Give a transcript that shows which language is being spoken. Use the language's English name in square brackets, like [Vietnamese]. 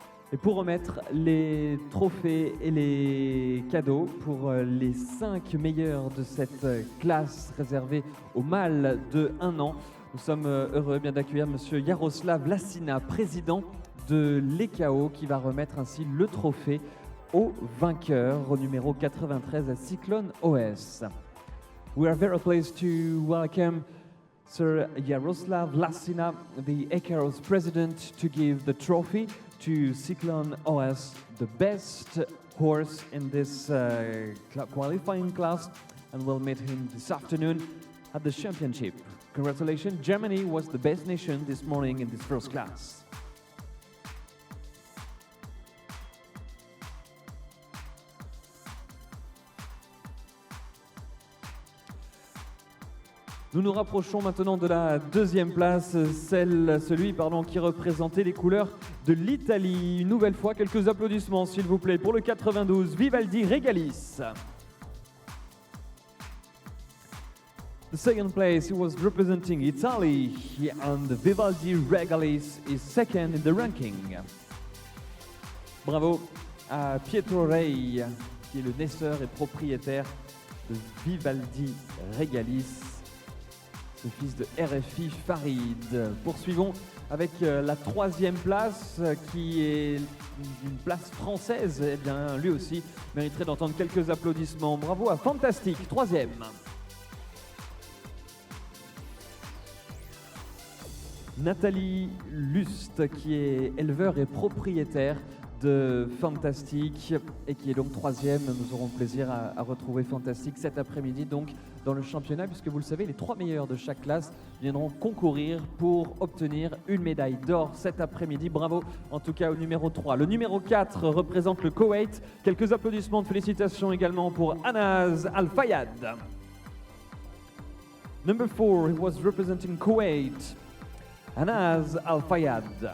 [French] Et pour remettre les trophées et les cadeaux pour les 5 meilleurs de cette classe réservée aux mâles de 1 an, nous sommes heureux bien d'accueillir Monsieur Jaroslav Lassina, président de l'EKO, qui va remettre ainsi le trophée au vainqueur, au numéro 93 à Cyclone OS. [English] We are very pleased to welcome Sir Jaroslav Lassina, the EKO's president, to give the trophy to Cyclone OS, the best horse in this qualifying class, and we'll meet him this afternoon at the championship. Congratulations, Germany was the best nation this morning in this first class. [French] Nous nous rapprochons maintenant de la 2e place, celui qui représentait les couleurs de l'Italie. Une nouvelle fois, quelques applaudissements s'il vous plaît pour le 92, Vivaldi Regalis. [English] The 2nd place, he was representing Italy, and Vivaldi Regalis is 2nd in the ranking. [French] Bravo à Pietro Rei, qui est le naisseur et propriétaire de Vivaldi Regalis, ce fils de RFI Farid. Poursuivons avec la 3e place, qui est une place française. Eh bien, lui aussi mériterait d'entendre quelques applaudissements. Bravo à Fantastic, 3e. Nathalie Lust, qui est éleveur et propriétaire de Fantastic et qui est donc 3e. Nous aurons le plaisir à retrouver Fantastic cet après-midi donc dans le championnat, puisque vous le savez, les 3 meilleurs de chaque classe viendront concourir pour obtenir une médaille d'or cet après-midi. Bravo en tout cas au numéro 3. Le numéro 4 représente le Koweït. Quelques applaudissements de félicitations également pour Anas Al-Fayad. [English] Number 4, he was representing Kuwait, Anas Al-Fayad.